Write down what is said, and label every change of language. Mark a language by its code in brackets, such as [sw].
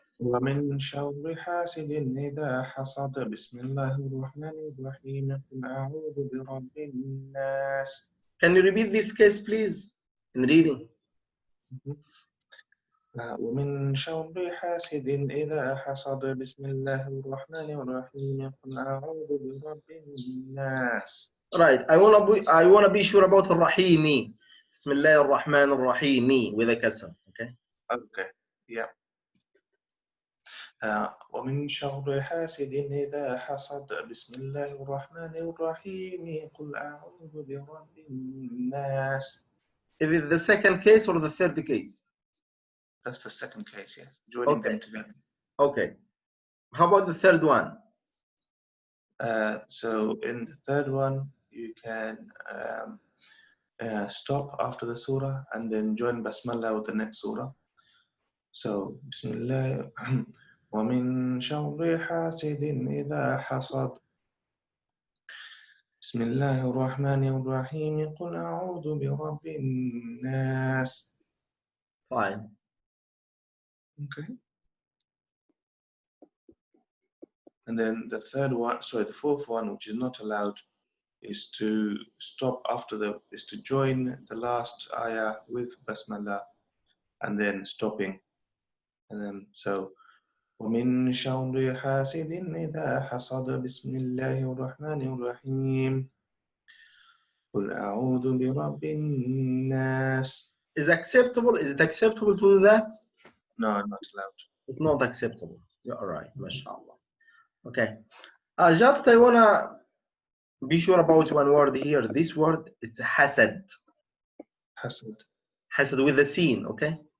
[ar] ومن شر حاسد إذا حسد بسم الله الرحمن الرحيم قل أعوذ برب الناس. [en] Can you repeat this case, please, in reading? [ar] ومن شر حاسد إذا حسد بسم الله الرحمن الرحيم قل أعوذ برب الناس. [en] Right. I wanna be sure about Rahimi. [ar] بسم الله الرحمن الرحيم [en] with a kasr. Okay. Okay. Yeah. [ar] ومن شر حاسد إذا حسد بسم الله الرحمن الرحيم قل أعوذ برب الناس. [en] Is it the second case or the third case? That's the second case, yeah. Joining them together. Okay. How about the third one? So in the third one, you can stop after the surah and then join Basmala with the next surah. So Bismillah. [ar] ومن شر حاسد إذا حسد بسم الله الرحمن الرحيم قل أعوذ برب الناس. [en] Fine. Okay. And then the third one, sorry, the fourth one, which is not allowed, is to stop is to join the last ayah with Basmala and then stopping. And then so [ar] ومن شر حاسد إذا حسد بسم الله الرحمن الرحيم قل أعوذ برب الناس. [en] Is acceptable? Is it acceptable to do that? No, not allowed. It's not acceptable. You're all right, mashallah. Okay. Just I wanna be sure about one word here. This word it's hasad. Hasad. Hasad with the sin, okay?